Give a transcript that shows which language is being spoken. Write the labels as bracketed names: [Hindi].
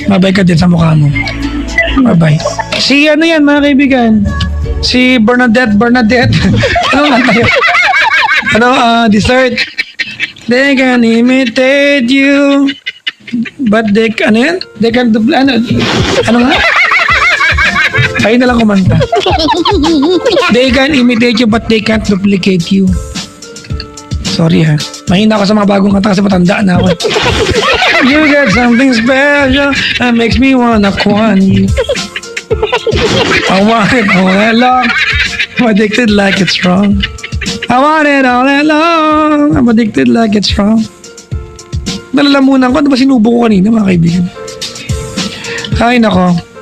[Filipino] Mabay ka din sa mukha mo. Bye-bye. Si ano yan, mga kaibigan? Si Bernadette. Ano nga tayo? Dessert. [English] They can imitate you. But they, [Filipino] ano yan? [English] They can, [Filipino] ano nga? Kayo na lang kumanta. [English] They can imitate you but they can't duplicate you. Sorry ha. [Filipino] Mahina ako sa mga bagong kanta kasi matanda na ako. [English] You got something special that makes me wanna kwan you. I want it all that long. I'm addicted like it's wrong. I want it all that long. I'm addicted like it's wrong. [Filipino] Nalalamunan ko. Ano ba sinubo ko kanina, mga kaibigan? Ay, nako.